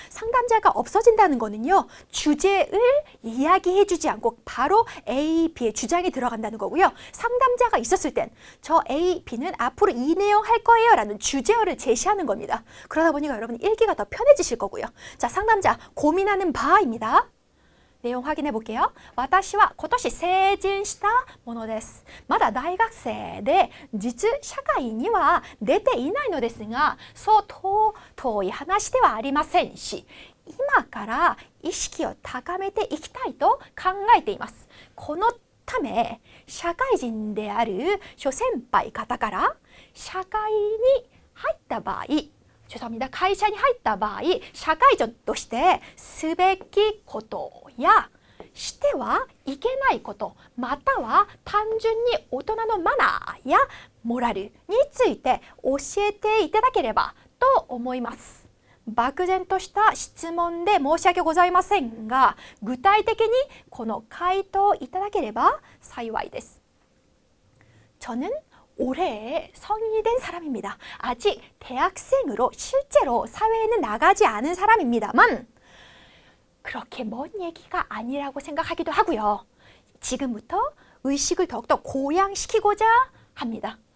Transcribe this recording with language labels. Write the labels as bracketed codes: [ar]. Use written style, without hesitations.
[ko] 상담자가 없어진다는 거는요. 주제를 이야기해 주지 않고 바로 A, B의 주장이 들어간다는 거고요. 상담자가 있었을 땐 저 A, B는 앞으로 이 내용 할 거예요 라는 주제어를 제시하는 겁니다. 그러다 보니까 여러분 읽기가 더 편해지실 거고요. 자, 상담자 고민하는 바입니다. 내용 확인해 볼게요. [ja] 私は今年成人したものです。まだ大学生で実社会には出ていないのですが、そう遠い話ではありませんし、今から意識を高めていきたいと考えています。このため、社会人である諸先輩方から社会に入った場合、 [ko] 죄송합니다. [ja] 会社に入った場合、社会人としてすべきことやしてはいけないこと、または単純に大人のマナーやモラルについて教えていただければと思います。漠然とした質問で申し訳ございませんが、具体的にこの回答いただければ幸いです。 [ko] 저는 올해 성인이 된 사람입니다. 아직 대학생으로 실제로 사회에는 나가지 않은 사람입니다만 그렇게 먼 얘기가 아니라고 생각하기도 하고요. 지금부터 의식을 더욱더 고양시키고자 합니다.